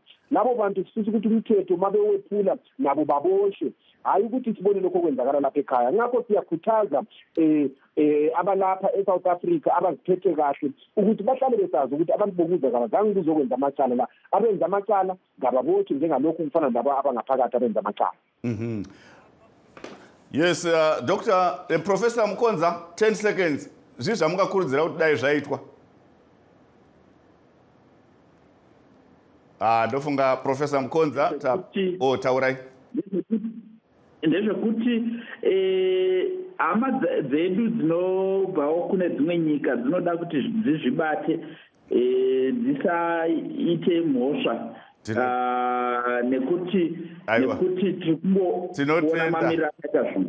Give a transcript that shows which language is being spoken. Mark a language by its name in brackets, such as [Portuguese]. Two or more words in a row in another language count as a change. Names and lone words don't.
[Zulu] Labo bantu sifisa ukuthi umthetho mabewephula nabo baboshwe, hayi ukuthi sibone lokho kwenzakala lapha ekhaya. Ngakho siyakhuthaza abalapha eSouth Africa abaziphethe kahle ukuthi bahlale besazi ukuthi abantu bokuza kabazange kuzokwenza amacala la, abenza amacala ngababothi njengalokhu kufana nabo abangaphakathi abenza amacala. [English] Yes, Dr. Professor Mkonza, 10 seconds. [Shona] Zizva mukakurudzira kuti dai zvaitwa. Ndofunga Professor Mkonza taurai. Ndezvekuti hama dzedu dzinobvawo kune dzimwe nyika dzinoda kuti dzizvibate dzisaite mhosva nekuti tirikumboona mamiriro akaita zvinhu.